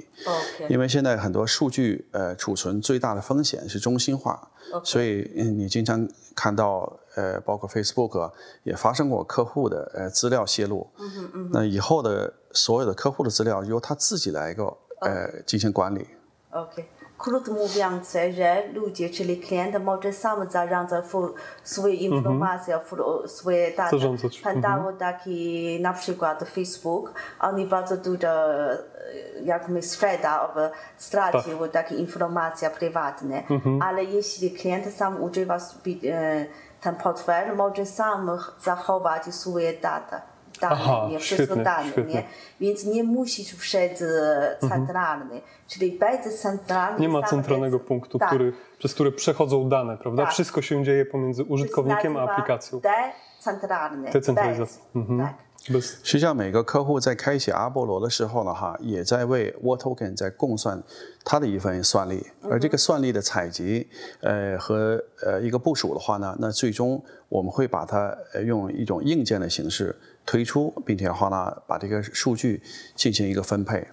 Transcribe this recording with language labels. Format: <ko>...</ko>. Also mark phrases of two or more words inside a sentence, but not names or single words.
<zh>因为现在很多数据储存最大的风险是中心化，所以你经常看到包括 Facebook 也发生过客户的资料泄露。那以后的所有的客户的资料由他自己来进行管理。</zh> <pl>Krótko mówiąc, że ludzie, czyli klient może sam zarządzać swoje informacje, swoje dane. Pamiętało taki na przykład Facebook, oni bardzo dużo jak my stracił takie informacje prywatne, ale jeśli klient sam używa ten portfel, może sam zachować swoje dane. Wszystko dane, więc nie musisz przed centralny, czyli bez centralny. Nie ma centralnego punktu, przez który przechodzą dane, prawda? Wszystko się dzieje pomiędzy użytkownikiem a aplikacją. Decentralizacja.</pl> <zh>实际上，每个客户在开启阿波罗的时候呢，也在为 Vault Token 在共算它的一份算力，而这个算力的采集，和一个部署的话呢，那最终我们会把它用一种硬件的形式推出，并且的话呢，把这个数据进行一个分配。</zh>